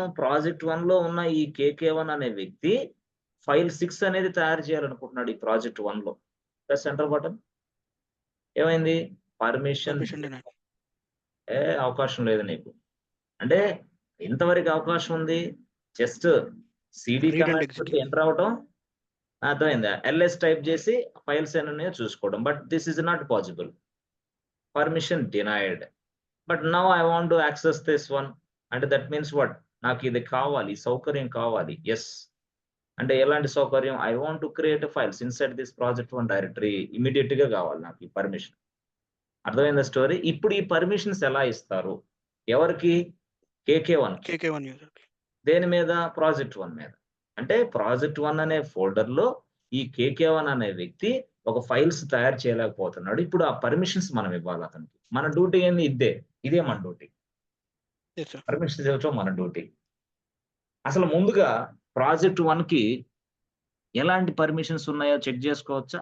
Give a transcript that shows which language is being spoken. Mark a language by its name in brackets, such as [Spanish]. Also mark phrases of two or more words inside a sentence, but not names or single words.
[Telugu] ప్రాజెక్ట్ 1 లో ఉన్న ఈ KK1 అనే వ్యక్తి ఫైల్ 6 అనేది తయారు చేయాలనుకుంటున్నాడు ఈ ప్రాజెక్ట్ 1 లో. [English] plus enter button. [Telugu] ఏమైంది? పర్మిషన్ [English] Permission denied. [Telugu] అవకాశం లేదు నీకు. అంటే ఇంతవరకు అవకాశం ఉంది, జస్ట్ CD [English] Read and కమాండ్ execute. [Telugu] ఎంటర్ అవడం, అర్థమైందా? LS టైప్ చేసి ఫైల్స్ ఏమైనా చూసుకోవడం. [English] but this is not possible. permission denied. but now I want to access this one. అంటే that means what? [Telugu] నాకు ఇది కావాలి, సౌకర్యం కావాలి. ఎస్, అంటే ఎలాంటి సౌకర్యం? [English] I want to create files inside this project 1 directory. [Telugu] ఇమీడియట్ గా కావాలి నాకు ఈ పర్మిషన్. అర్థమైందా స్టోరీ? ఇప్పుడు ఈ పర్మిషన్స్ ఎలా ఇస్తారు? ఎవరికి? KK1. [English] KK1 user. [Telugu] దేని మీద? ప్రాజెక్ట్ 1 మీద. అంటే ప్రాజెక్ట్ 1 అనే ఫోల్డర్ లో ఈ KK1 అనే వ్యక్తి ఒక ఫైల్స్ తయారు చేయలేకపోతున్నాడు. ఇప్పుడు ఆ పర్మిషన్స్ మనం ఇవ్వాలి అతనికి. మన డ్యూటీ ఏంది? ఇదే మన డ్యూటీ. [English] Yes sir. [Telugu] పర్మిషన్స్ ఇవ్వటం మన డ్యూటీ. అసలు ముందుగా ప్రాజెక్ట్ 1 కి ఎలాంటి పర్మిషన్స్ ఉన్నాయో చెక్ చేసుకోవచ్చా?